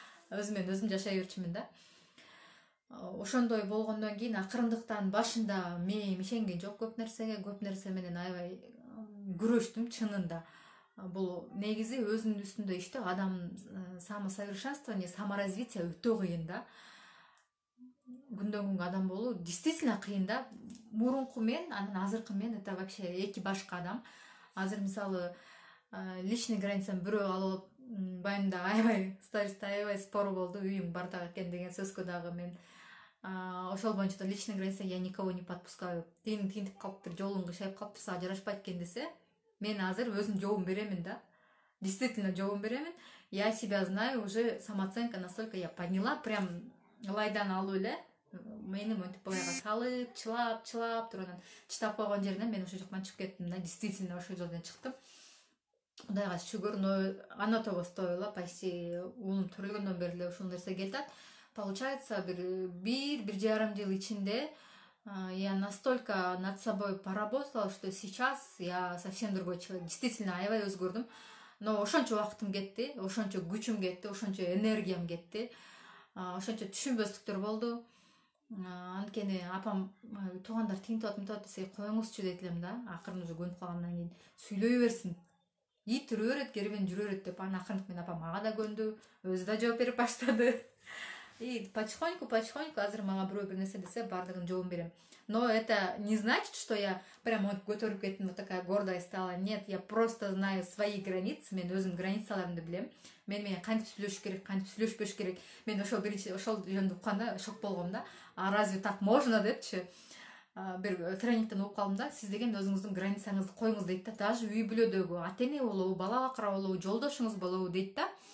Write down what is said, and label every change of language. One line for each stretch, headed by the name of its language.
Kyrgyz: Өзүм жашай берчүмүн да. Ошондой болгондон кийин акырындыктан башында мен ишенген жок көп нерсе менен аябай күрөштүм чынында. Бул негизи өзүнүн үстүндө иштөө, адам самосовершенствование, саморазвитие өтө кыйын да. Күндөн күнгө адам болуу действительно кыйын да. Мурунку мен, анан азыркы мен
Russian: это вообще
Kyrgyz: эки башка адам. Азыр мисалы личный границаны бирөө алып, байында аябай стористе аябай спор болду, үйүң бардак экен деген сөзгө дагы мен ошол боюнча
Russian: личный граница, я никого не подпускаю.
Kyrgyz: Тигинтип калыптыр, жолуң кышайып калыптыр, сага жарашпайт экен десе, мен азыр өзүм жообун беремин да. Действительно жообун беремин.
Russian: Я себя знаю, уже самооценка настолько я подняла,
Kyrgyz: прям лайдан алуу эле мени монтип баягы салып, чылап туруп анан чыдап койгон жеринен мен ошол жактан чыгып кеттим да. Действительно ошол жерден чыктым. Кудайга шүгүр,
Russian: но оно того стоило, почти
Kyrgyz: уулум төрөлгөндөн бери эле ушул нерсе келип атат.
Russian: Получается,
Kyrgyz: бир жарым жыл ичинде
Russian: я настолько над собой поработала, что сейчас я совсем другой человек.
Kyrgyz: Действительно, аябай өзгөрдүм. Но ошончо убактым кетти, ошончо күчүм кетти, ошончо энергиям кетти, ошончо түшүнбөстүктөр болду. Анткени апам туугандар тигинтип атат десе, коюңузчу дейт элем да. Акырын уже көнүп калгандан кийин сүйлөй берсин. Ит үрө берет, кербен жүрө берет деп, анан акырынтып мен апам ага да көндү, өзү да жооп берип баштады. И потихоньку азыр мага бирөө бир нерсе десе, бардыгын жообун берем.
Russian: Но это не значит, что я прям
Kyrgyz: көтөрүп кеттим,
Russian: вот такая гордая стала. Нет, я просто знаю свои границы,
Kyrgyz: мен өзүмдүн границаларымды билем. Мен менен кантип сүйлөшүш керек, кантип сүйлөшпөш керек. Мен ошол жөнүндө укканда шок болгом да.
Russian: А разве так можно депчи? Бир тренингден угуп калдым да.
Kyrgyz: Сиз деген өзүңүздүн границаңызды коюңуз дейт да. Даже үй бүлөдөгү ата эне болобу, бала бакыра болобу, жолдошуңуз болобу дейт да.